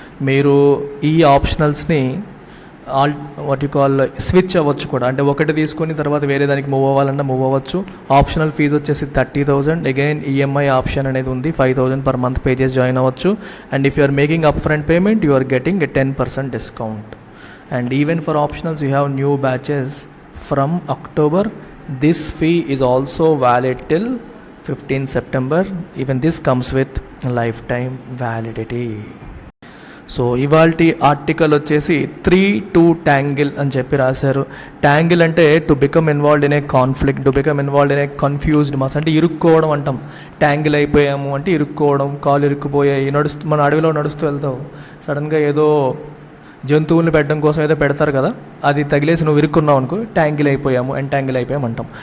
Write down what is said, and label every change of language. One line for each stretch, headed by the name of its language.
Telugu: మీరు ఈ ఆప్షనల్స్ని what you call switch అవ్వచ్చు కూడా. అంటే ఒకటి తీసుకొని తర్వాత వేరే దానికి మూవ్ అవ్వాలన్నా మూవ్ అవ్వచ్చు. ఆప్షనల్ ఫీజు వచ్చేసి 30,000. అగైన్ ఈఎంఐ ఆప్షన్ అనేది ఉంది. 5,000 పర్ మంత్ పే చేసి జాయిన్ అవ్వచ్చు.
English: And if you are making up front payment you are getting a 10% discount. And even for optionals you have new batches from October. This fee is also valid till 15th September. Even this comes with lifetime validity.
Telugu: So ఇవాల్టి article వచ్చేసి 3 to tangle అని చెప్పి రాశారు.
English: tangle అంటే to become involved in a conflict, to become involved in a confused mass,
Telugu: అంటే ఇరుక్కోవడం అంటాం. Tangle అయిపోయాము అంటే ఇరుక్కోవడం, కాలు ఇరుక్కుపోయాయి. మన అడవిలో నడుస్తూ వెళ్తావు, సడన్గా ఏదో జంతువుల్ని పెట్టడం కోసం ఏదో పెడతారు కదా, అది తగిలేసి నువ్వు ఇరుక్కున్నావు అనుకో, ట్యాంగిల్ అయిపోయాము, ఎంటాంగిల్ అయిపోయాము అంటాం.